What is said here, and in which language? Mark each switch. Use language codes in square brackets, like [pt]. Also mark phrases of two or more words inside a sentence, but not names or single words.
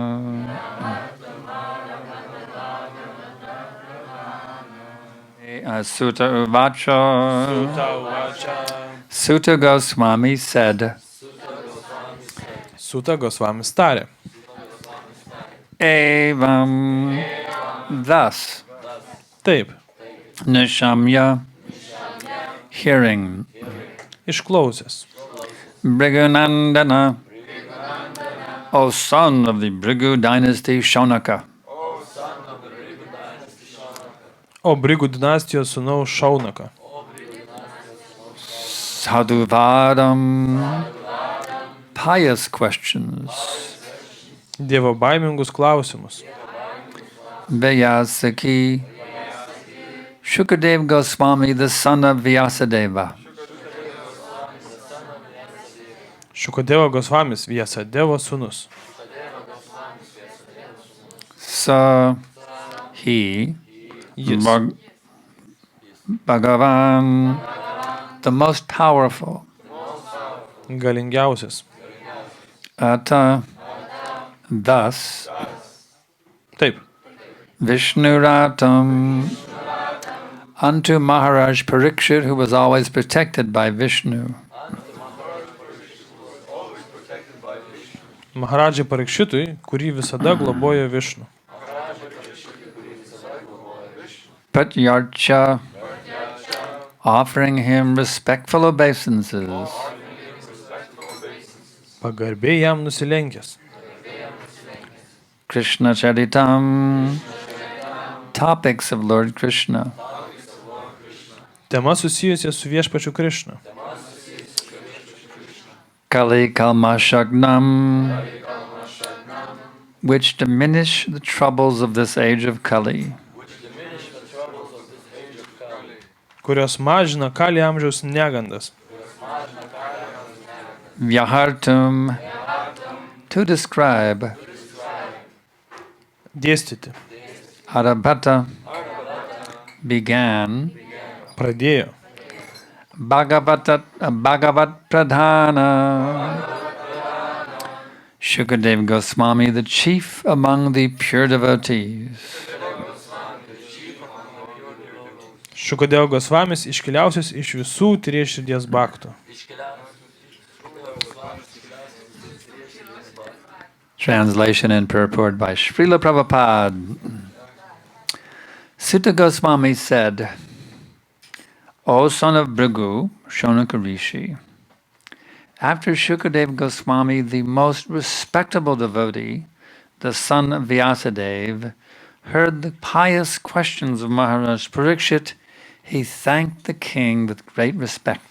[sa] सूत उवाच. [en] Sutta Goswami said. [lt] Sutta Goswami tarė. [en] Evam. Thus. [lt] Taip. [en] Nishamya. Hearing. [lt] Išklausęs. [en] Bhrigunandana, O son of the Bhrigu dynasty Shaunaka. [lt] O Brigų dinastijos sūnaus Šaunaka. [sa] Sadhuvadam, [en] pious questions. [lt] Dievo baimingus klausimus. [sa] Vyasaki, [en] Shukadev Goswami, the son of Vyasadeva. [lt] Šukadeva Gosvamis, Vyasadevo sūnus. [en] So he, [lt] Jis. [en] Bhagavan, the most powerful, [lt] Galingiausias. [en] Ata, thus, [lt] Taip. [sa] Vishnuratam, [en] unto Maharaj Parikshit, who was always protected by Vishnu. [lt] Maharadžai Parikšitui, kurį visada globojo Višnu. [sa] Pratyarcha, [en] offering him respectful obeisances. [lt] Pagarbiai jam nusilenkęs. [sa] कृष्ण चरितम्, [en] topics of Lord Krishna. [lt] Tema susijusi su viešpačiu Krišna. [sa] कलि कल्मषघ्नम्, [en] which diminish the troubles of this age of Kali. [lt] kurios mažina kali amžiaus negandas. [en] Vyahartum, to describe. [lt] Dėstyti. [en] Arabhata, began. [lt] Pradėjo. [sa] भागवत प्रधानः. [en] Shukadeva Goswami, the chief among the pure devotees. [lt] Šukadeva Gosvamis iškiliausias iš visų tyrėjų širdies bhaktų. [en] Translation and purport by Srila Prabhupada. Sutta Goswami said, O son of Bhrigu, Shonaka Rishi, after Shukadeva Goswami, the most respectable devotee, the son of Vyasadeva, heard the pious questions of Maharaj Parikshit, he thanked the king with great respect.